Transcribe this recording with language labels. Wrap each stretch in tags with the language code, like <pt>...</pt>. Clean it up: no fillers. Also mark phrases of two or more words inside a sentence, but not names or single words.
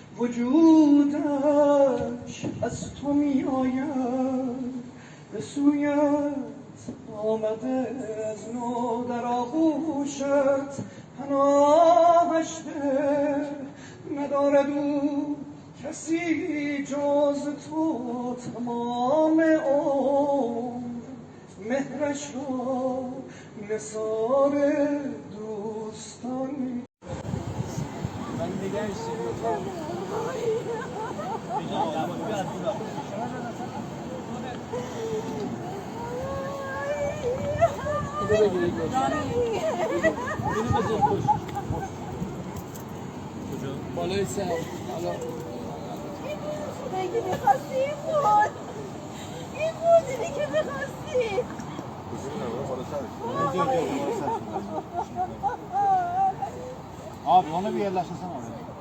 <fa>وجودش از تو می آید به سویت آمده از نو در آغوشت پناهش ده ندارد او کسی جز تو تمام عمر مهرش را نثار دوستان</fa> <tr>Ben de gençtim.</tr> <fa>بالای سر حالا بگی میخواستی این بود اینی که میخواستی</fa> <tr>Abi onu bir yerleştirsen oraya.</tr>